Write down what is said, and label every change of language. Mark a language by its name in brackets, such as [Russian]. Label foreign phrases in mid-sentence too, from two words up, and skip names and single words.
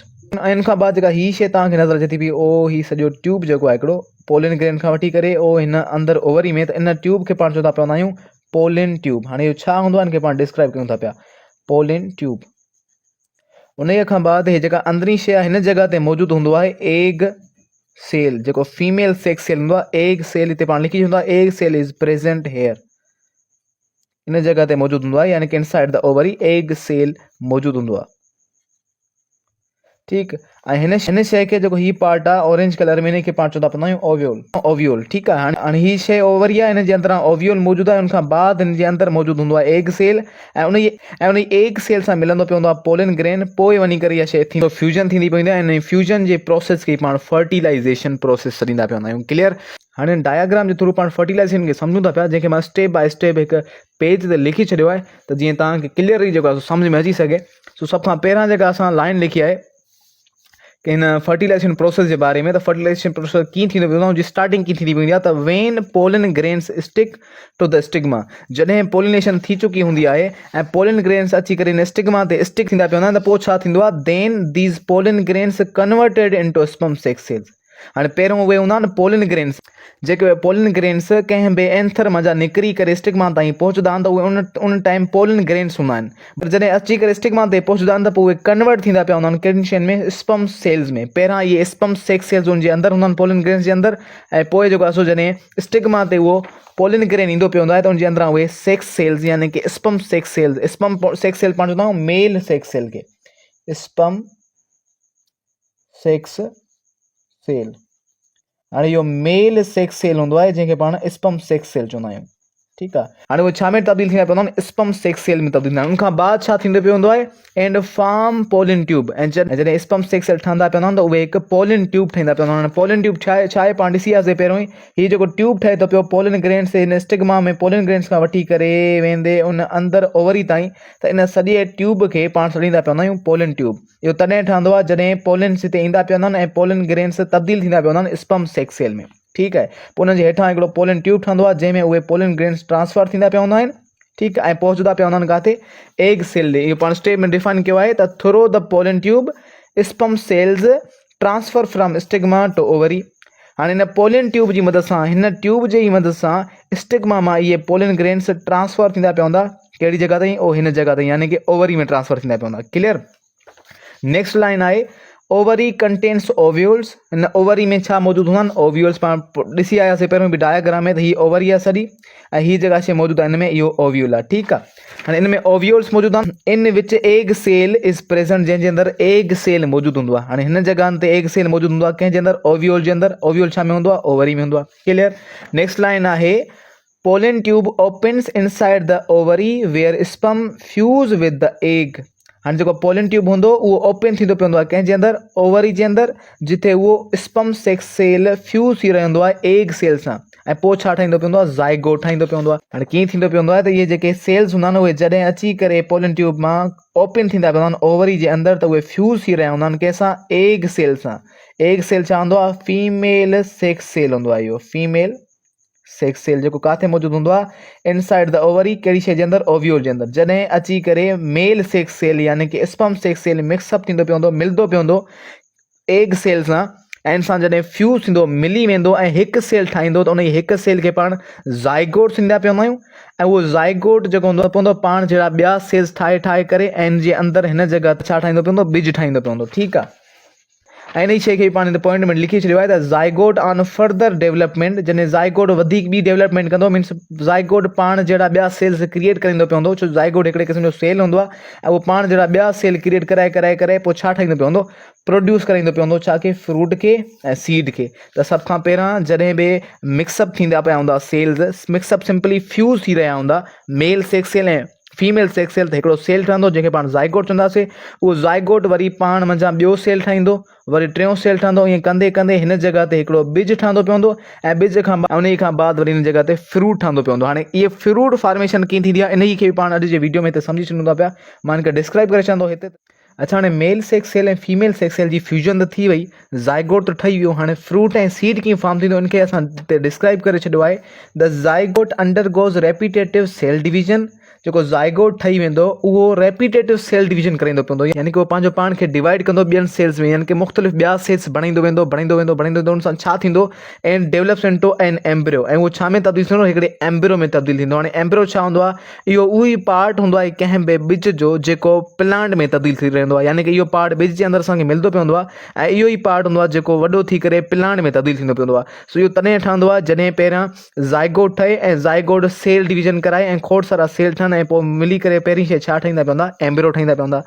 [Sindhi] ऐं इन खां बाद जेका हीअ शइ तव्हांखे नज़र अचे थी पई, ओ हीअ सॼो ट्यूब जेको आहे हिकिड़ो [English] pollen grain [Sindhi] खां वठी करे ओ हिन अंदरि ओवरी में, त इन ट्यूब खे पाण चवंदा पवंदा आहियूं [English] pollen tube. [Sindhi] हाणे इहो छा हूंदो आहे हिनखे पाण डिस्क्राइब कयूं था पिया, [English] pollen tube. [Sindhi] उन खां बाद इहे जेका अंदरी शइ आहे हिन जॻह ते मौजूदु हूंदो आहे [English] egg cell, [Sindhi] जेको [English] female sex cell [Sindhi] हूंदो आहे। [English] egg cell [Sindhi] हिते पाण लिखी हूंदो आहे, [English] egg cell is present here, [Sindhi] इन जॻह ते मौजूदु हूंदो आहे, यानी कि [English] inside the ovary egg cell [Sindhi] मौजूदु हूंदो आहे। ठीकु, ऐं हिन शइ खे जेको हीअ पार्ट आहे [English] orange colour [Sindhi] में, हिनखे पाण चवंदा पवंदा आहियूं ओव्यूल। ओव्यूल, ठीकु आहे। हाणे हीअ शइ ओवरी आहे, हिन जे अंदरां ओव्यूल मौजूदु आहे। उनखां बाद हिन जे अंदरि मौजूदु हूंदो आहे [English] egg cell, [Sindhi] ऐं उन [English] egg cell [Sindhi] सां मिलंदो पवंदो आहे [English] pollen grain. [Sindhi] पोइ वञी करे इहा शइ थींदो फ्यूजन थींदी पवंदी आहे, ऐं इन फ्यूजन जे प्रोसेस खे पाण [English] fertilization process [Sindhi] ॾींदा पवंदा आहियूं। क्लियर? हाणे डायग्राम जे थ्रू पाण फर्टिलाइज़ेशन खे सम्झूं था पिया, जंहिंखे मां [English] step by step [Sindhi] हिकु पेज ते लिखी छॾियो आहे त जीअं तव्हांखे क्लियरली जेको आहे सम्झ में अची सघे। सो सभ खां पहिरां जेका असां लाइन लिखी आहे कि हिन [English] fertilization process [Sindhi] जे बारे में, त [English] fertilization process [Sindhi] कीअं थींदो पवंदो आहे, जी स्टार्टिंग कीअं थींदी पवंदी आहे? [English] त when pollen grains stick to the stigma, [Sindhi] जॾहिं पोलिनेशन थी चुकी हूंदी आहे ऐं [English] pollen grains [Sindhi] अची करे हिन स्टिग्मा ते स्टिक थींदा पवंदा आहिनि, त पोइ छा थींदो आहे? [English] then these pollen grains converted into sperm sex cells. [Sindhi] हाणे पहिरियों उहे हूंदा आहिनि [English] pollen grains, [Sindhi] जेके [English] pollen grains [Sindhi] कंहिं बि एंथर मां निकिरी करे स्टिग्मा ताईं पहुचंदा आहिनि, त उहे उन टाइम [English] pollen grains [Sindhi] हूंदा आहिनि। पर जॾहिं अची करे स्टिग्मा ते पहुचंदा आहिनि त पोइ उहे कन्वर्ट थींदा पिया हूंदा आहिनि कहिड़ियुनि शयुनि में? [English] sperm cells [Sindhi] में। पहिरां इहे [English] sperm sex cells [Sindhi] उनजे अंदरि हूंदा आहिनि [English] pollen grains [Sindhi] जे अंदरि, ऐं पोइ जेको आहे सो जॾहिं स्टिग्मा ते उहो [English] pollen grain [Sindhi] ईंदो पियो हूंदो आहे त उनजे अंदरां उहे [English] sex cells [Sindhi] यानी कि [English] sperm sex cells, sperm sex cell [Sindhi] पाण चवंदा आहियूं [English] male sex cell [Sindhi] खे, [English] sperm sex cell. [Sindhi] हाणे इहो [English] male sex cell [Sindhi] हूंदो आहे जंहिंखे पाण [English] sperm sex cell [Sindhi] चवंदा आहियूं। ठीकु आहे। हाणे उहे छा में तब्दील थींदा पिया हूंदा आहिनि, [English] sperm sex cell [Sindhi] में तब्दील थींदा आहिनि। उनखां बाद छा थींदो पियो हूंदो आहे, [English] and form pollen tube. [Sindhi] ऐं जॾहिं [English] sperm sex cell [Sindhi] ठहंदा पिया हूंदा आहिनि त उहे हिकु [English] pollen tube [Sindhi] ठहींदा पिया हूंदा आहिनि। [English] pollen tube [Sindhi] छा आहे पाण ॾिसी वियासीं पहिरियों ई, हीउ जेको ट्यूब ठहे थो पियो [English] pollen grains [Sindhi] हिन स्टिग्मा में [English] pollen grains [Sindhi] खां वठी करे वेंदे उन अंदरि ओवरी ताईं, त इन सॼे ट्यूब खे पाण सॾींदा पिया हूंदा आहियूं [English] pollen tube. [Sindhi] इहो तॾहिं ठहंदो आहे जॾहिं पोलिन्स हिते ईंदा पिया हूंदा आहिनि ऐं [English] pollen grains [Sindhi] तब्दील थींदा पिया हूंदा आहिनि [English] sperm sex cell [Sindhi] में। ठीकु आहे। पोइ उनजे हेठां हिकिड़ो [English] pollen tube [Sindhi] ठहंदो आहे जंहिंमें उहे [English] pollen grains [Sindhi] ट्रांसफर थींदा पिया हूंदा आहिनि। ठीकु आहे। ऐं पहुचंदा पिया हूंदा आहिनि किथे, [English] egg cell [Sindhi] ॾे। इहो पाण स्टेप में डिफाइन कयो आहे त [English] through the pollen tube sperm cells transfer from stigma to ovary. [Sindhi] हाणे हिन [English] pollen tube [Sindhi] जी मदद सां, हिन ट्यूब जी मदद सां स्टिग्मा मां इहे [English] pollen grains [Sindhi] ट्रांसफर थींदा पिया हूंदा कहिड़ी जॻह ताईं, ओ हिन जॻह ताईं, यानी कि ओवरी में ट्रांसफर थींदा पिया हूंदा। क्लियर। [English] next line [Sindhi] आहे [English] ovary contains ovules. [Sindhi] हिन ओवरी में छा मौजूदु हूंदा आहिनि, ओव्यूल्स। पाण ॾिसी आयासीं पहिरियों बि डायग्राम में त हीअ ओवरी आहे सॼी, ऐं हीअ जेका शइ मौजूदु आहे हिन में इहो ओव्यूल आहे। ठीकु आहे। हाणे इन में ओव्यूल्स मौजूदु आहिनि, [English] in which egg cell is present, [Sindhi] जंहिंजे अंदरि [English] egg cell [Sindhi] मौजूदु हूंदो आहे। हाणे हिन जॻहनि ते [English] egg cell [Sindhi] मौजूदु हूंदो आहे कंहिंजे अंदरि, ओव्यूल जे अंदरि। ओव्यूल छा में हूंदो आहे, ओवरी में हूंदो आहे। क्लियर। [English] next line [Sindhi] आहे [English] pollen tube opens inside the ovary where sperm fuse with the egg. [Sindhi] हाणे जेको [English] pollen tube [Sindhi] हूंदो उहो ओपन थींदो पियो हूंदो आहे कंहिंजे अंदरि, ओवरी जे अंदरि, जिथे उहो [English] sperm sex cell [Sindhi] फ्यूज़ थी रहंदो आहे [English] egg cell [Sindhi] सां। ऐं पोइ छा ठाहींदो पियो हूंदो आहे, ज़ाइगोट ठाहींदो पियो हूंदो आहे। हाणे कीअं थींदो पियो हूंदो आहे त इहे जेके सेल्स हूंदा आहिनि उहे जॾहिं अची करे [English] pollen tube [Sindhi] मां ओपन थींदा पिया हूंदा आहिनि ओवरी जे अंदरि, त उहे फ्यूज़ थी रहिया हूंदा आहिनि कंहिंसां, [English] egg cell [Sindhi] सां। [English] egg cell [Sindhi] छा हूंदो आहे, [English] female sex cell [Sindhi] हूंदो आहे। इहो [English] female sex cell [Sindhi] जेको किथे मौजूदु हूंदो आहे, [English] inside the ovary, [Sindhi] कहिड़ी शइ जे अंदरि, ओव्यूल जे अंदरि। जॾहिं अची करे [English] male sex cell [Sindhi] यानी कि [English] sperm sex cell [Sindhi] मिक्सअप थींदो पियो हूंदो, मिलंदो पियो हूंदो [English] egg cell [Sindhi] सां, ऐं इन सां जॾहिं फ्यूज़ थींदो, मिली वेंदो ऐं हिकु सेल ठाहींदो, त उन हिकु सेल खे पाण ज़ाइगोट थींदा पिया हूंदा आहियूं। ऐं उहो ज़ाइगोट जेको हूंदो पवंदो पाण जहिड़ा ॿिया सेल्स ठाहे ठाहे करे, ऐं इन जे अंदरि हिन जॻह ते छा ठाहींदो पियो हूंदो, बिज ठाहींदो पियो हूंदो। ठीकु आहे। ऐं इन शइ खे पाण हिन पॉइंट में लिखी छॾियो आहे त [English] zygote on further development, [Sindhi] जॾहिं ज़ाइगोट वधीक ॿी डेवलपमेंट कंदो, मीन्स ज़ाइगोट पाण जहिड़ा ॿिया सेल्स क्रिएट कंदो पियो हूंदो। छो ज़ाइगोट हिकिड़े क़िस्म जो सेल हूंदो आहे, ऐं उहो पाण जहिड़ा ॿिया सेल क्रिएट कराए कराए करे पोइ छा ठाहींदो पियो हूंदो, प्रोड्यूस कराईंदो पियो हूंदो, छा खे, फ्रूट खे ऐं सीड खे। त सभ खां पहिरां जॾहिं बि मिक्सअप थींदा पिया हूंदा सेल्स, मिक्सअप सिंपली फ्यूज़ थी रहिया हूंदा [English] male sex cell [Sindhi] ऐं [English] female sex cell, [Sindhi] त हिकिड़ो सेल ठहंदो जंहिंखे पाण ज़ाइगोट चवंदासीं। उहो ज़ाइगोट वरी पाण मंझां ॿियो सेल ठाहींदो, वरी टियों सेल ठहंदो। ईअं कंदे कंदे हिन जॻह ते हिकिड़ो बिज ठहंदो पियो हूंदो, ऐं बिज खां उन खां बाद वरी हिन जॻह ते फ्रूट ठहंदो पियो हूंदो। हाणे इहे [English] fruit formation [Sindhi] कीअं थींदी आहे, इन खे बि पाण अॼु जे वीडियो में हिते सम्झी सघूं था पिया। मां हिनखे डिस्क्राइब करे छॾंदो हिते। अच्छा, हाणे [English] male sex cell [Sindhi] ऐं [English] female sex cell [Sindhi] जी फ्यूजन त थी वई, ज़ाइगोट त ठही वियो। हाणे फ्रूट ऐं सीड कीअं फॉर्म थींदो, इनखे असां हिते डिस्क्राइब करे छॾियो आहे। [English] the zygote undergoes repetitive cell division. [Sindhi] जेको ज़ाइगोट ठही वेंदो उहो [English] repetitive cell division [Sindhi] कराईंदो पवंदो, यानी कि उहो पंहिंजो पाण खे डिवाइड कंदो ॿियनि सेल्स में, यानी कि मुख़्तलिफ़ ॿिया सेल्स बणाईंदो वेंदो बणाईंदो वेंदो बणाईंदो वेंदो। उन सां छा थींदो, [English] and develops into an embryo. [Sindhi] ऐं उहो छा में तब्दील थींदो, हिकिड़े एम्ब्रियो में तब्दील थींदो। हाणे एम्ब्रियो छा हूंदो आहे, इहो उहो ई पार्ट हूंदो आहे कंहिं बि बिज जो जेको प्लांट में तब्दील थी रहंदो आहे, यानी कि इहो पार्ट बिज जे अंदरि असांखे मिलंदो पियो हूंदो आहे, ऐं इहो ई पार्ट हूंदो आहे जेको वॾो थी करे प्लांट में तब्दील थींदो पियो हूंदो आहे। सो इहो तॾहिं ठहंदो आहे जॾहिं पहिरियां ज़ाइगोट ठहे ऐं ज़ाइगोट [English] cell division [Sindhi] कराए ऐं खोड़ सारा सेल ठहनि, ऐं पोइ मिली करे पहिरीं शइ छा ठाहींदा पिया हूंदा, एम्ब्रियो ठाहींदा पिया हूंदा।